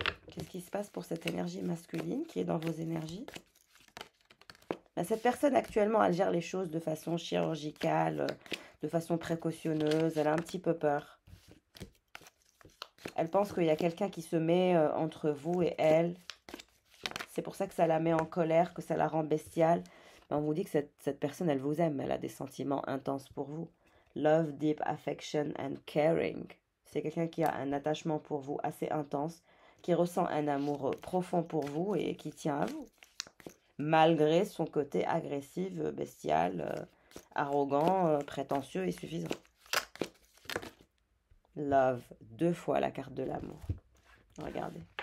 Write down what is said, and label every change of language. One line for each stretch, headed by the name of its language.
French: Qu'est-ce qui se passe pour cette énergie masculine qui est dans vos énergies? Cette personne actuellement, elle gère les choses de façon chirurgicale, de façon précautionneuse, elle a un petit peu peur. Elle pense qu'il y a quelqu'un qui se met entre vous et elle. C'est pour ça que ça la met en colère, que ça la rend bestiale. Mais on vous dit que cette personne, elle vous aime, elle a des sentiments intenses pour vous.
English: Love, deep affection and caring.
French: C'est quelqu'un qui a un attachement pour vous assez intense, qui ressent un amour profond pour vous et qui tient à vous. Malgré son côté agressif, bestial, arrogant, prétentieux et suffisant. Love, 2 fois la carte de l'amour. Regardez.